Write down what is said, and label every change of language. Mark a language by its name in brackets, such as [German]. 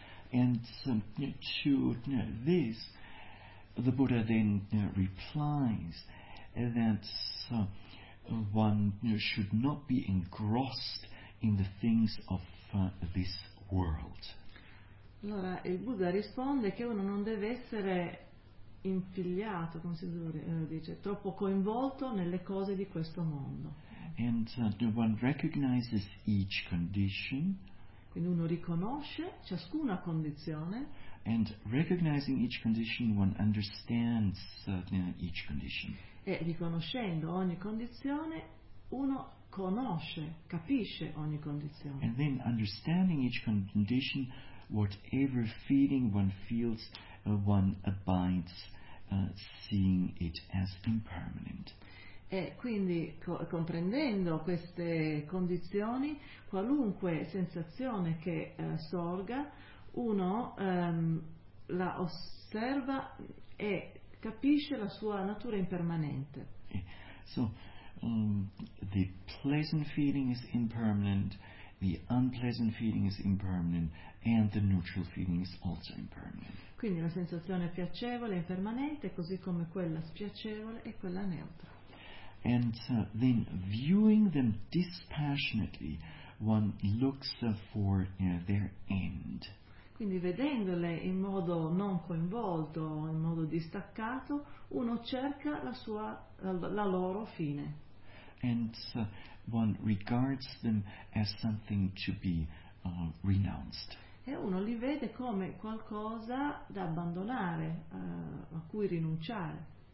[English] And to this, the Buddha then replies that one should not be engrossed in the things of this world. [Italian] Allora il Buddha risponde che uno non deve essere infiliato, come si dice, troppo coinvolto nelle cose di questo mondo. [English] And one recognizes each condition. [Italian] Quindi uno riconosce ciascuna condizione. [English] And recognizing each condition, one understands each condition. [Italian] E riconoscendo ogni condizione, uno conosce, capisce ogni condizione. [English] And then understanding each condition, whatever feeling one feels, one abides, seeing it as impermanent. [Italian] E quindi comprendendo queste condizioni, qualunque sensazione che sorga, uno la osserva e capisce la sua natura impermanente. [English] So, the pleasant feeling is impermanent, the unpleasant feeling is impermanent, and the neutral feeling is also impermanent. [Italian] Quindi la sensazione piacevole è impermanente, così come quella spiacevole e quella neutra. [English] And then viewing them dispassionately, one looks for their end. [Italian] Quindi vedendole in modo non coinvolto, in modo distaccato, uno cerca la loro fine. [English] And one regards them as something to be renounced. [Italian] E uno li vede come qualcosa da abbandonare, a cui rinunciare.